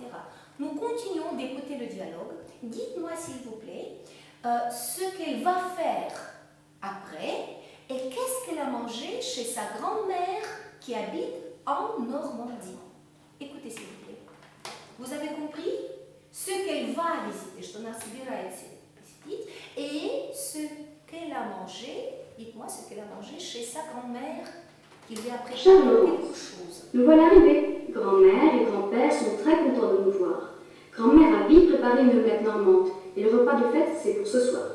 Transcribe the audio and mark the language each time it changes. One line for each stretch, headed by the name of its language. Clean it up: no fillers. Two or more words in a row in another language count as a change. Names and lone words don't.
French: Nous continuons d'écouter le dialogue. Dites-moi, s'il vous plaît, ce qu'elle va faire après et qu'est-ce qu'elle a mangé chez sa grand-mère qui habite en Normandie. Écoutez, s'il vous plaît. Vous avez compris ce qu'elle va visiter,
Russian: что она собирается посетить,
French: et ce qu'elle a mangé. Dites-moi ce qu'elle a mangé chez sa grand-mère qui lui a préparé quelque chose. Nous voilà arrivés. Grand-mère et grand-père sont très contents de nous voir. Grand-mère a vite préparé une omelette normande et le repas de fête, c'est pour ce soir.